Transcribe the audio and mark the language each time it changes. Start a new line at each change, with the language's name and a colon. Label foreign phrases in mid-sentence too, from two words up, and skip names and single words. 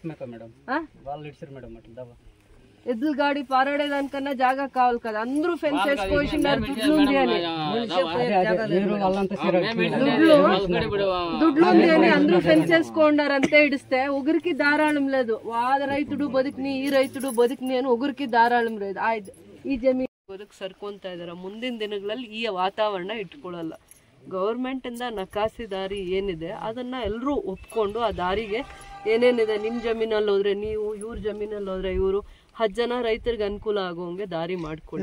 Telugu: ఎద్దుల గాడి పారాడేదానికన్నా జాగా కావాలి కదా. అందరూ ఫెన్స్ వేసుకోసినారు దుడ్లు ఉంది అని, అందరూ ఫెన్స్ వేసుకోండారు. అంతే ఇడిస్తే ఒకరికి ధారాళం లేదు. ఆ రైతుడు బతుకుని, ఈ రైతుడు బతుకుని అని ఒకరికి ಧಾರಾಳಂ లేదు.
Kannada: ಈ ಜಮೀನು ಬದುಕು ಸರ್ಕೊಂತ ಇದಾರೆ. ಮುಂದಿನ ದಿನಗಳಲ್ಲಿ ಈ ವಾತಾವರಣ ಇಟ್ಕೊಳ್ಳಲ್ಲ. ಗೌರ್ಮೆಂಟ್ ಇಂದ ನಕಾಸಿ ದಾರಿ ಏನಿದೆ ಅದನ್ನ ಎಲ್ಲರೂ ಒಪ್ಕೊಂಡು ಆ ದಾರಿಗೆ ಏನೇನಿದೆ, ನಿಮ್ಮ ಜಮೀನಲ್ಲಿ ಹೋದ್ರೆ ನೀವು, ಇವ್ರ ಜಮೀನಲ್ಲಿ ಹೋದ್ರೆ ಇವರು, 10 ಜನ ರೈತರಿಗೆ ಅನುಕೂಲ ಆಗೋಂಗೆ ದಾರಿ ಮಾಡ್ಕೊಳ್ಳಿ.